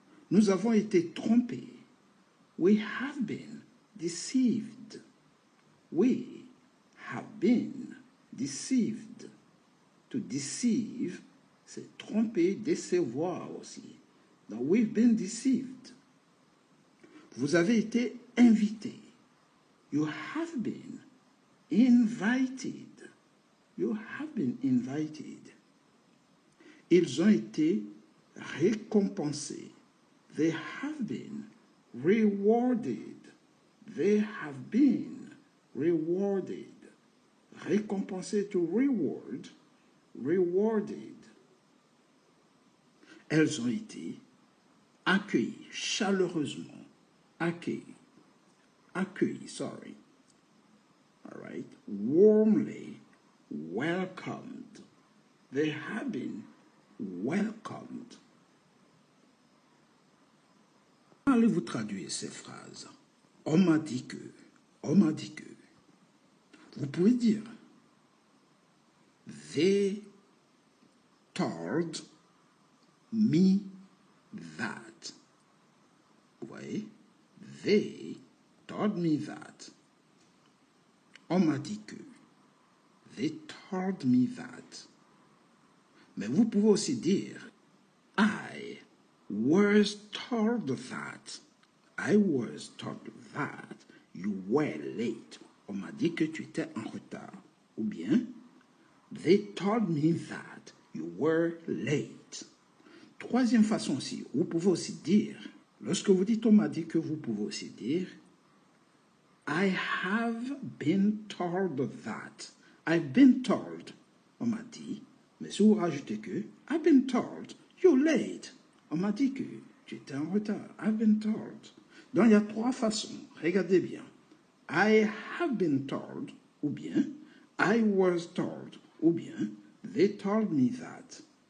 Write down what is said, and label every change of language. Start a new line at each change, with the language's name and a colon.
French: Nous avons été trompés.
English: We have been deceived. We have been deceived.
French: To deceive, c'est tromper, décevoir aussi.
English: Donc, we've been deceived.
French: Vous avez été invité.
English: You have been invited. You have been invited.
French: Ils ont été récompensés.
English: They have been rewarded. They have been rewarded. Récompensé, to reward. Rewarded.
French: Elles ont été accueillies chaleureusement.
English: Accueillies, sorry. All right. Warmly welcomed. They have been welcomed.
French: Allez-vous traduire ces phrases? On m'a dit que. On m'a dit que. Vous pouvez dire
English: they told me that.
French: Vous voyez?
English: They told me that.
French: On m'a dit que.
English: They told me that.
French: Mais vous pouvez aussi dire
English: I was told that. I was told that you were late.
French: On m'a dit que tu étais en retard. Ou bien,
English: they told me that you were late.
French: Troisième façon aussi, vous pouvez aussi dire, lorsque vous dites on m'a dit que, vous pouvez aussi dire
English: I have been told that. I've been told.
French: On m'a dit, mais si vous rajoutez que,
English: I've been told, you're late.
French: On m'a dit que tu étais en retard.
English: I've been told.
French: Donc, il y a trois façons. Regardez bien.
English: I have been told,
French: ou bien
English: I was told, ou bien they told me that.